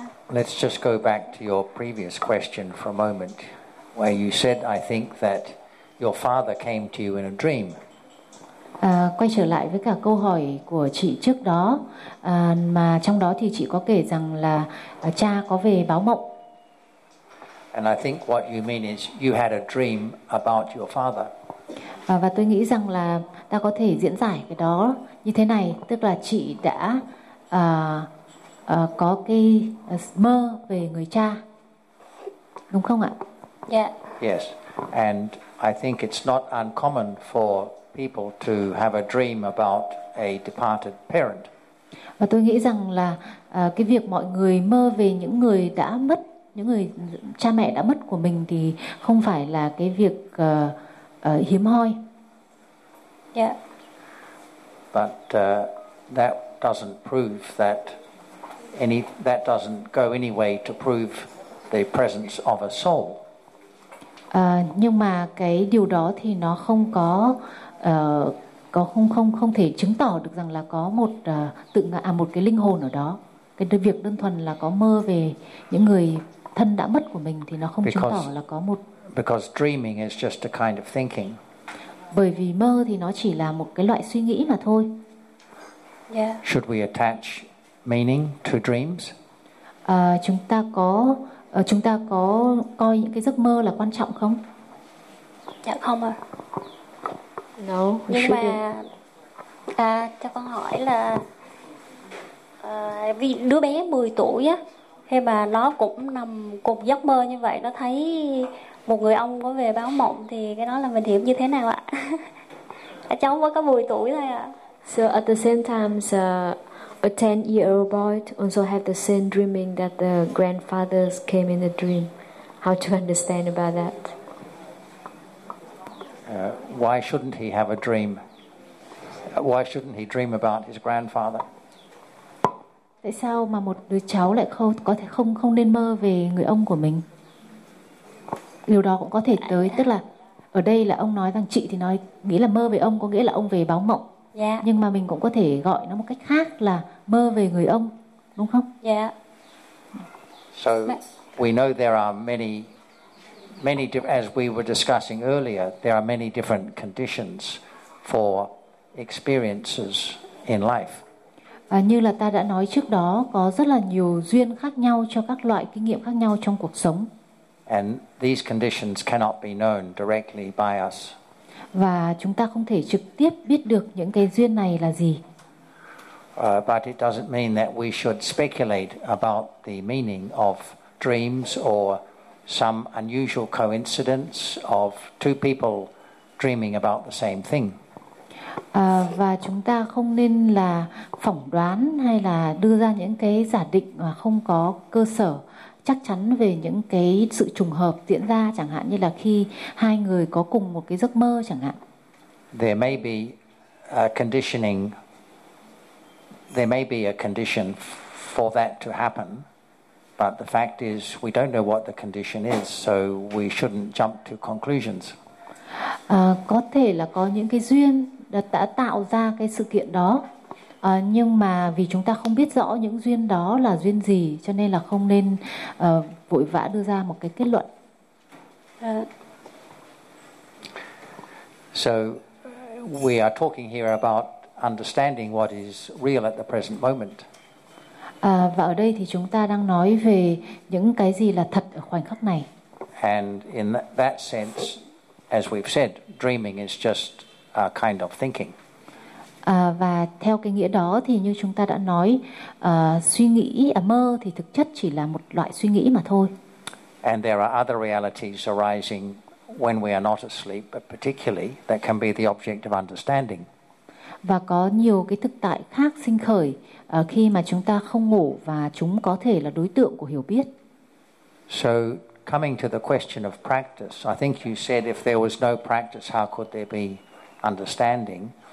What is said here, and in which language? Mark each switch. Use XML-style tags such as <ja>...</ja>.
<en>Let's just go back to your previous question for a moment, where you said, I think, that your father came to you in a dream.</en> <vi>Quay trở lại với cả câu hỏi của chị trước đó, mà trong đó thì chị có kể rằng là cha có về báo mộng.</vi> <en>And I think what you mean is you had a dream about your father.</en> <vi>Và tôi nghĩ rằng là ta có thể diễn giải cái đó như thế này, tức là chị đã có cái mơ về người cha, đúng không ạ?</vi> <en>Yeah. Yes, and I think it's not uncommon for people to have a dream about a departed parent.</en> <vi>Và tôi nghĩ rằng là cái việc mọi người mơ về những người đã mất, những người cha mẹ đã mất của mình thì không phải là cái việc hiếm hoi.</vi> <en>Yeah. But that doesn't prove that any, that doesn't go any way to prove the presence of a soul.</en> <vi>Nhưng mà cái điều đó thì nó không có có không thể chứng tỏ được rằng là có một tự ngã, một cái linh hồn ở đó. Cái việc đơn thuần là có mơ về những người thân đã mất của mình thì nó không chứng tỏ là có một.</vi> <en>Because dreaming is just a kind of thinking.</en> <vi>Bởi vì mơ thì nó chỉ là một cái loại suy nghĩ mà thôi.</vi> <en>Yeah. Should we attach meaning to dreams?</en> <vi>Chúng ta có coi những cái giấc mơ là quan trọng không? Dạ không ạ.</vi> <en>No.</en> <vi>Nhưng mà cho con hỏi là vì đứa bé 10 tuổi á, khi mà nó cũng nằm cùng giấc mơ như vậy, nó thấy một người ông có về báo mộng, thì cái đó là mình hiểu như thế nào ạ? Cháu mới có 10 tuổi thôi ạ.</vi> <en>So at the same time, a 10-year-old boy also have the same dreaming that the grandfathers came in the dream. How to understand about that? Why shouldn't he have a dream? Why shouldn't he dream about his grandfather?</en> <vi>Tại sao mà một đứa cháu lại không nên mơ về người ông của mình? Điều đó cũng có thể tới, tức là ở đây là ông nói rằng chị thì nói nghĩa là mơ về ông có nghĩa là ông về báo mộng.</vi> <en>Yeah.</en> <vi>Nhưng mà mình cũng có thể gọi nó một cách khác là mơ về người ông, đúng không?</vi> <en>Yeah. So we know there are many as we were discussing earlier, there are many different conditions for experiences in life.</en> <vi>Như là ta đã nói trước đó, có rất là nhiều duyên khác nhau cho các loại kinh nghiệm khác nhau trong cuộc sống.</vi> <en>And these conditions cannot be known directly by us.</en> <vi>Và chúng ta không thể trực tiếp biết được những cái duyên này là gì.</vi> <en>But it doesn't mean that we should speculate about the meaning of dreams or some unusual coincidence of two people dreaming about the same thing.</en> <vi>Và chúng ta không nên là phỏng đoán hay là đưa ra những cái giả định mà không có cơ sở chắc chắn về những cái sự trùng hợp diễn ra, chẳng hạn như là khi hai người có cùng một cái giấc mơ chẳng hạn.</vi> <en>There may be a conditioning. There may be a condition for that to happen, but the fact is we don't know what the condition is, so we shouldn't jump to conclusions.</en> <vi>Có thể là có những cái duyên đã tạo ra cái sự kiện đó, nhưng mà vì chúng ta không biết rõ những duyên đó là duyên gì, cho nên là không nên vội vã đưa ra một cái kết luận.</vi> <en>So we are talking here about understanding what is real at the present moment.</en> <vi>Và ở đây thì chúng ta đang nói về những cái gì là thật ở khoảnh khắc này.</vi> <en>And in that sense, as we've said, dreaming is just a kind of thinking.</en> <vi>Và theo cái nghĩa đó thì như chúng ta đã nói, suy nghĩ mơ thì thực chất chỉ là một loại suy nghĩ mà thôi.</vi> <en>And there are other realities arising when we are not asleep, but particularly that can be the object of understanding.</en> <vi>Và có nhiều cái thực tại khác sinh khởi khi mà chúng ta không ngủ và chúng có thể là đối tượng của hiểu biết.</vi> <en>So coming to the question of practice, I think you said if there was no practice, how could there be understanding?</en>